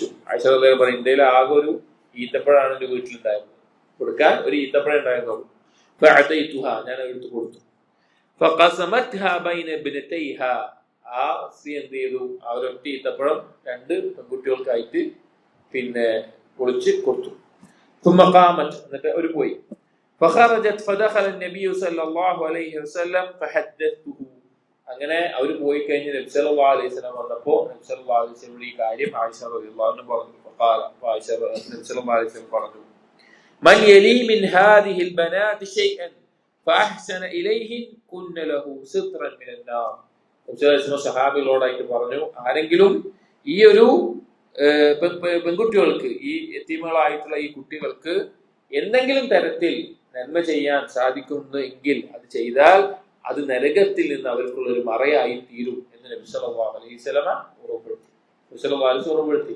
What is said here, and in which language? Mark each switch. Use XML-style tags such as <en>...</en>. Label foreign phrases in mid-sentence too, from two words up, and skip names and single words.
<ml>ആയിഷ</ml> <ar>رضي الله عنها</ar> <ml>പറയും എൻ്റെ ആകെ ഒരു ഈത്തപ്പഴമാണ് എൻ്റെ വീട്ടിലുണ്ടായിരുന്നത്, കൊടുക്കാൻ ഒരു ഈത്തപ്പഴം ഉണ്ടായിരുന്നുള്ളൂ. ഫഅതൈതുഹാ, ഞാൻ എടുത്തു കൊടുത്തു.</ml> <ar>فقسمتها بين ابنتيها,</ar> <ml>ആ സ്ത്രീ എന്ത് ചെയ്തു, ആ ഒരൊറ്റ ഈത്തപ്പഴം 2 പെൺകുട്ടികൾക്കായിട്ട് പൊളിച്ച് കൊടുത്തു.</ml> <ar>ثم قامت,</ar> <ml>എന്നിട്ട് അവർ പോയി.</ml> <ar>فخرجت فدخل النبي صلى الله عليه وسلم فحدثته,</ar> <ml>അങ്ങനെ അവർ പോയി കഴിഞ്ഞ് നബി</ml> <ar>صلى الله عليه وسلم</ar> <ml>വന്നപ്പോൾ നബി</ml> <ar>صلى الله عليه وسلم</ar> <ml>ഈ കാര്യം ആയിഷ</ml> <ar>رضي الله عنها</ar> <ml>പറഞ്ഞു.</ml> <ar>فقال, ആയിഷ നബി صلى الله عليه وسلم പറഞ്ഞു من يلي من هذه البنات شيئا فأحسن إليهن كن له سترا من النار.</ar> <ml>നബി</ml> <ar>صلى الله عليه وسلم</ar> <ml>സഹാബികളോടായിട്ട് പറഞ്ഞു, ആരെങ്കിലും ഈ ഒരു പെൺകുട്ടികൾക്ക്, ഈ യതീമുകളായിട്ടുള്ള ഈ കുട്ടികൾക്ക് എന്തെങ്കിലും തരത്തിൽ നന്മ ചെയ്യാൻ സാധിക്കുന്നു എങ്കിൽ അത് ചെയ്താൽ അത് നരകത്തിൽ നിന്ന് അവർക്കുള്ള ഒരു മറയായി തീരും എന്ന് നബി</ml> <ar>صلى الله عليه وسلم</ar> <ml>ഉറപ്പെടുത്തി.</ml>